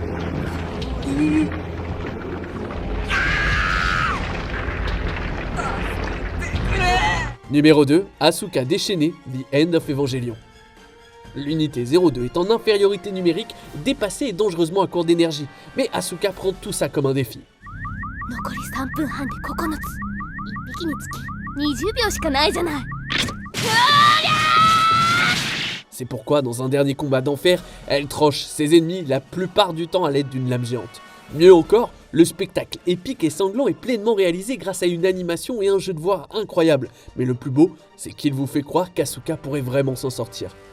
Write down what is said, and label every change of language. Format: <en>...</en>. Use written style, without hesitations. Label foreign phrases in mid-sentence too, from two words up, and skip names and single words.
<fr>Numéro 2, Asuka déchaînée, The End of Evangelion. L'unité 02 est en infériorité numérique, dépassée et dangereusement à court d'énergie, mais Asuka prend tout ça comme un défi.</fr> <ja>残り3分半で9つ。1匹につき20秒しかないじゃない。</ja> <fr>C'est pourquoi, dans un dernier combat d'enfer, elle tranche ses ennemis la plupart du temps à l'aide d'une lame géante. Mieux encore, le spectacle épique et sanglant est pleinement réalisé grâce à une animation et un jeu de voix incroyable. Mais le plus beau, c'est qu'il vous fait croire qu'Asuka pourrait vraiment s'en sortir.</fr>